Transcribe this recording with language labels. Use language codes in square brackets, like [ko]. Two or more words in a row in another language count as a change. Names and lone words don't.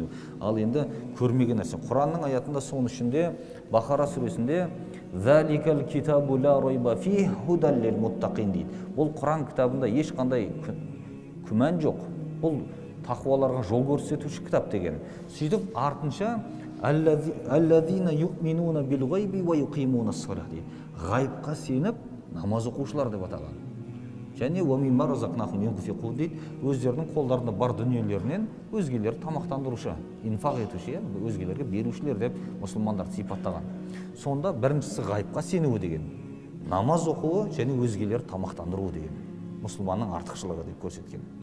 [kk] Ал енді көрмеген нәрсе. Құранның аятында соның ішінде Бақара сүресінде [ar] «ذلك الكتاب لا ريب فيه هدى للمتقين» [kk] дейді. Бұл Құран кітабында ешқандай күмән жоқ. Бұл тақуаларға жол көрсетуші кітап деген. Сөйтіп артынша [ar] «الذين يؤمنون بالغيب ويقيمون الصلاة» [kk] дейді. Ғайыпқа сеніп намаз оқушылар деп атаған. Және [ar] «ومما رزقناهم ينفقون» [kk] дейді. Өздерінің қолдарында бар дүниелерінен өзгелерді тамақтандырушы, инфақ етуші, өзгелерге берушілер деп мұсылмандарды сипаттаған. Сонда біріншісі ғайыпқа сенуі деген, намаз оқуы және өзгелерді тамақтандыруы деген мұсылманның артықшылығы деп көрсеткен.